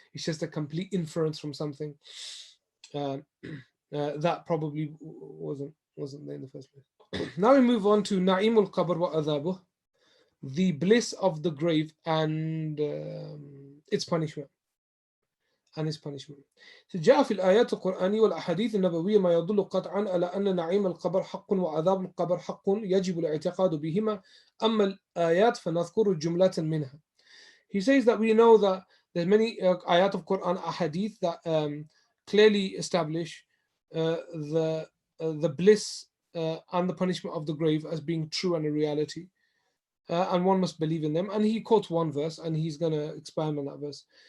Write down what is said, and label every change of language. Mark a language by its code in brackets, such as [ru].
[en] It's just a complete inference from something that probably wasn't there in the first place. Now we move on to Na'imul Qabr wa Adhabuh, the bliss of the grave and its punishment. [ar] جاء في الآيات القرآنية والأحاديث النبوية ما يدل قطعا على أن نعيم القبر حق وعذاب القبر حق يجب الاعتقاد بهما. أما الآيات فنذكر جملة منها. [en] He says that we know that There's many ayat of Quran, ahadith that clearly establish the bliss and the punishment of the grave as being true and a reality. And one must believe in them. And he quotes one verse, and he's going to expand on that verse.